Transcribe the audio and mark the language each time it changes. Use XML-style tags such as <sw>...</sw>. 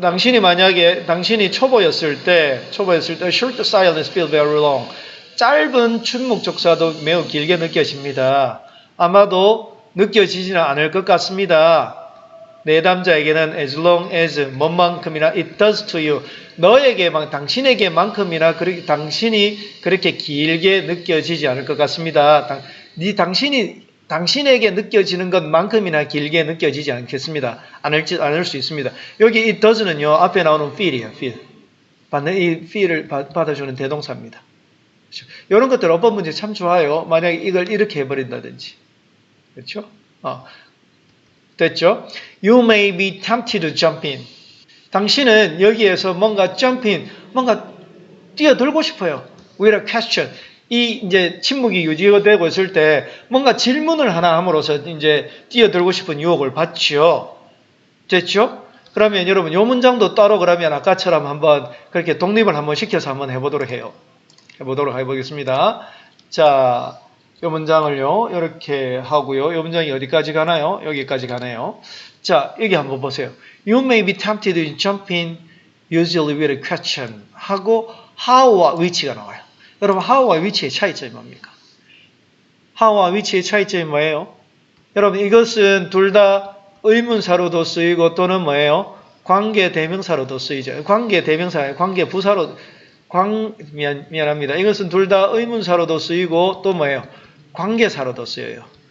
<ko>당신이 초보였을 때</ko> <en>short silence feels very long.</en> <ko>짧은 침묵적사도 매우 길게 느껴집니다. 아마도 느껴지지는 않을 것 같습니다. 내담자에게는</ko> <en>as long as</en> <ko>뭔만큼이나</ko> <en>it does to you.</en> <ko>당신에게만큼이나 당신이 그렇게 길게 느껴지지 않을 것 같습니다. 당신에게 느껴지는 것만큼이나 길게 느껴지지 않겠습니다. 않을 수 있습니다. 여기 it does는요, 앞에 나오는 feel이에요, feel. 이 feel을 받아주는 대동사입니다. 그렇죠? 이런 것들 어법 문제 참 좋아요. 만약에 이걸 이렇게 해버린다든지. 그렇죠? 됐죠?</ko> <en>You may be tempted to jump in.</en> <ko>당신은 여기에서 뭔가 jump in, 뭔가 뛰어들고 싶어요.</ko> <en>With a question.</en> <ko>이제 침묵이 유지되고 있을 때 뭔가 질문을 하나 함으로써 이제 뛰어들고 싶은 유혹을 받죠. 됐죠? 그러면 여러분, 요 문장도 따로 그러면 아까처럼 한번 그렇게 독립을 한번 시켜서 한번 해보도록 해보겠습니다. 자, 이 문장을요, 이렇게 하고요. 이 문장이 어디까지 가나요? 여기까지 가네요. 자, 여기 한번 보세요.</ko> <en>You may be tempted to jump in usually with a question</en> <ko>하고 how와 which가 나와요. 여러분 how와 which의 차이점이 뭡니까? how와 which의 차이점이 뭐예요? 여러분 이것은 둘 다 의문사로도 쓰이고 또는 뭐예요? 관계 대명사로도 쓰이죠. 관계 대명사, 관계 부사로 미안합니다. 이것은 둘 다 의문사로도 쓰이고 또 뭐예요? 관계사로도 쓰여요.</ko>